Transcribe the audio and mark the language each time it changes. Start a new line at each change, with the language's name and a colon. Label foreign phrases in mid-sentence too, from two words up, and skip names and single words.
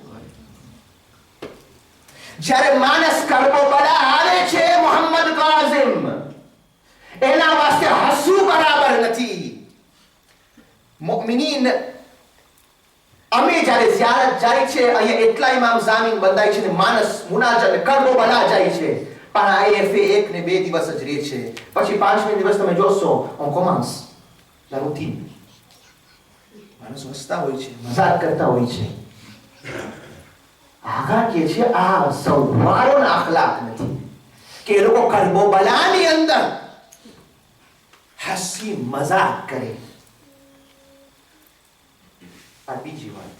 Gujarati: જ્યારે માણસ કરબલા આવે છે મુહમ્મદ કાઝિમ, એના વાસ્તે હસવું બરાબર નથી. મુમિનીન, અમે જ્યારે ઝિયારત જાય છે, અહીંયા એટલા ઇમામ ઝામીન બંધાય છે ને માણસ મુનાજત કરબલા જાય છે, પણ આઈએફએ 1 ને 2 દિવસ જ રહે છે. પછી 5મે દિવસ તમે જોશો
French: on commence la routine.
Gujarati: માણસ હસતા હોય છે, મજાક કરતા હોય છે. આગા કે છે આ સવારોના અખલાક નથી કે એ લોકો કરબલાની અંદર હસી મજાક કરે. આ બીજી વાત.